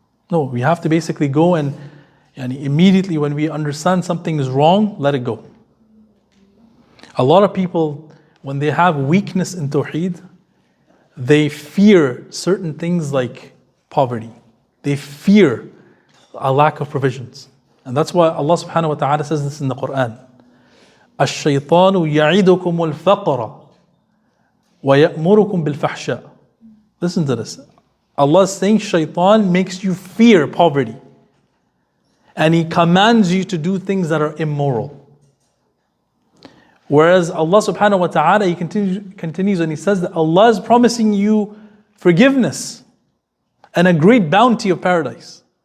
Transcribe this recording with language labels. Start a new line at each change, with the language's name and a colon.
English: No, we have to basically go and immediately when we understand something is wrong, let it go. A lot of people, when they have weakness in Tawheed, they fear certain things like poverty. They fear a lack of provisions. And that's why Allah subhanahu wa ta'ala says this in the Quran.
Arabic: الشيطان يعدكم الفقر ويأمركم بالفحشاء.
English: Listen to this. Allah is saying shaitan makes you fear poverty. And he commands you to do things that are immoral. Whereas Allah subhanahu wa ta'ala, he continues and he says that Allah is promising you forgiveness and a great bounty of paradise.